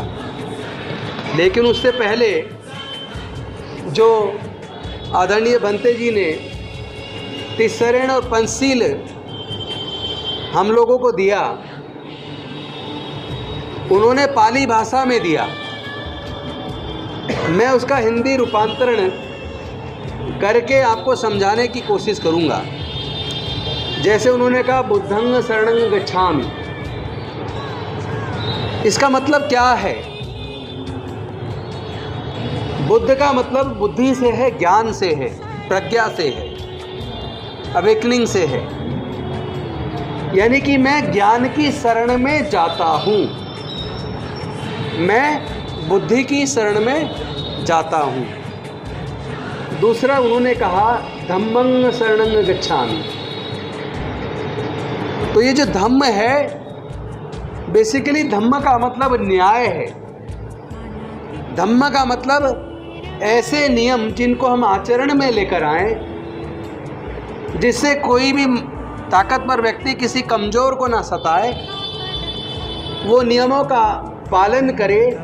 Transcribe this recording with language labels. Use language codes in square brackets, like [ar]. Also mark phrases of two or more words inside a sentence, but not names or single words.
[hi] लेकिन उससे पहले जो आदरणीय भंते जी ने तिसरण और पंचशील हम लोगों को दिया, उन्होंने पाली भाषा में दिया। मैं उसका हिंदी रूपांतरण करके आपको समझाने की कोशिश करूंगा। जैसे उन्होंने कहा [pi] बुद्धं शरणं गच्छामि, [hi] इसका मतलब क्या है? बुद्ध का मतलब बुद्धि से है, ज्ञान से है, प्रज्ञा से है, अवेकनिंग से है। यानी कि मैं ज्ञान की शरण में जाता हूँ, मैं बुद्धि की शरण में जाता हूँ। दूसरा उन्होंने कहा [pi] धम्मं शरणं गच्छामि। [hi] तो ये जो धम्म है, बेसिकली धम्म का मतलब न्याय है। धम्म का मतलब ऐसे नियम जिनको हम आचरण में लेकर आए, जिससे कोई भी ताकतवर व्यक्ति किसी कमज़ोर को ना सताए, वो नियमों का पालन करे।